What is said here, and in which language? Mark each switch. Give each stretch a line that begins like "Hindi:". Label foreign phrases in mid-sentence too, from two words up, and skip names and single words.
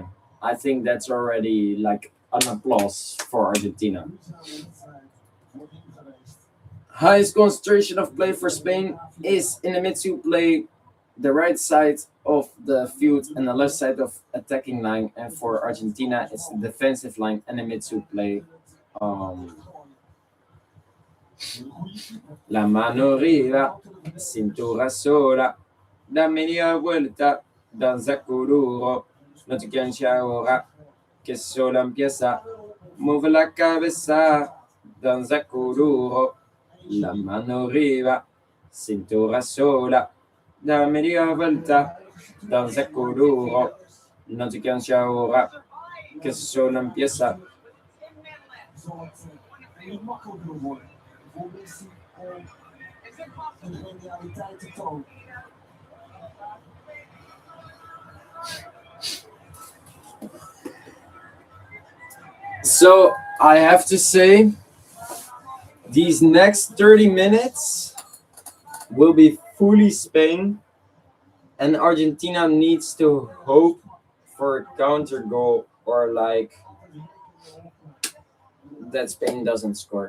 English: I think that's already like an applause for Argentina. Highest concentration of play for Spain is in the midfield play, the right side of the field and the left side of attacking line. And for Argentina, it's the defensive line and the midfield play.
Spanish: La mano arriba, cintura sola, da media vuelta, danza cururo, no te canses ahora, que solo empieza, mueve la cabeza, danza cururo, la mano arriba, cintura sola, da media vuelta, danza cururo, no te canses ahora, que solo empieza.
Dutch: Niet makkelijker worden voor Messi om de genialiteit te tonen.
English: So I have to say, these next 30 minutes will be fully Spain, and Argentina needs to hope for a counter goal or like that Spain doesn't score.